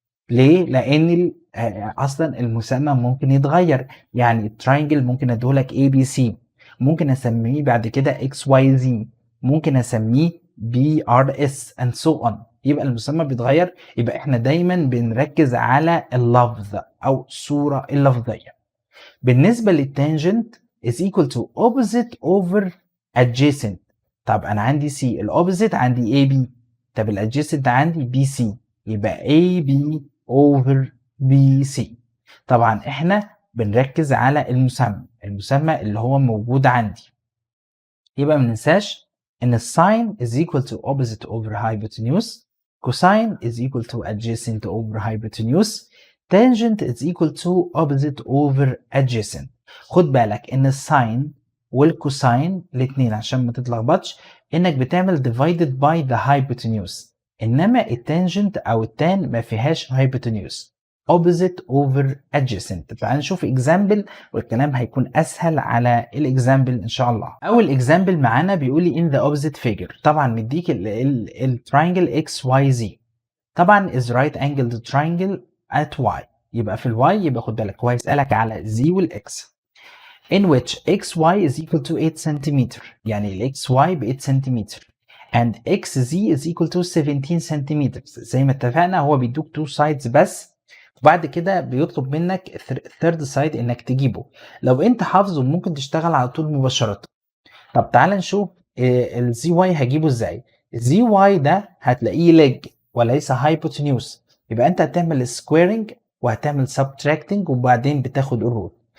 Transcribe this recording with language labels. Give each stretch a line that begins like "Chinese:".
Arabic: ليه؟ لان اصلا المسمى ممكن يتغير، يعني التراينجل ممكن اديهولك ABC، ممكن اسميه بعد كده XYZ، ممكن اسميه BRS and so on. يبقى المسمى بيتغير، يبقى احنا دايما بنركز على اللفظ او الصورة اللفظية. بالنسبة للتانجنت
English: is equal to opposite over adjacent.
Arabic: طب انا عندي C، الاوبوزيت عندي AB، طب الادجيسنت عندي BC، يبقى AB over BC. طبعا احنا بنركز على المسمى اللي هو موجود عندي. يبقى ما ننساش ان الساين
English: is equal to opposite over hypotenuse، cosine is equal to adjacent over hypotenuse، tangent is equal to opposite over adjacent.
Arabic: خد بالك ان الساين والكوساين الاثنين عشان ما تتلخبطش انك بتعمل
English: divided by the hypotenuse،
Arabic: انما التانجنت او التان ما فيهاش hypotenuse، opposite over adjacent. تعال نشوف example والكلام هيكون اسهل على الاكزامبل ان شاء الله. اول اكزامبل معانا بيقول لي
English: in the opposite figure،
Arabic: طبعا مديك التراينجل
English: XYZ، طبعا is right angled triangle at Y،
Arabic: يبقى في الواي يبقى خد بالك هو هيسألك على Z والاكس
English: in which XY is equal to 8 cm، يعني ال XY ب 8 cm and XZ is equal to 17 cm.
Arabic: زي ما اتفقنا هو بيدوك
English: 2 sides
Arabic: بس، وبعد كده بيطلب منك الثيرد سايد انك تجيبه. لو انت حافظه ممكن تشتغل على طول مباشرة. طب تعال نشوف الزي واي هجيبه ازاي. الزي واي ده هتلاقيه ليج وليس هايبوتنيوس، يبقى انت هتعمل سكويرنج وهتعمل سبتراكتنج وبعدين بتاخد الروت.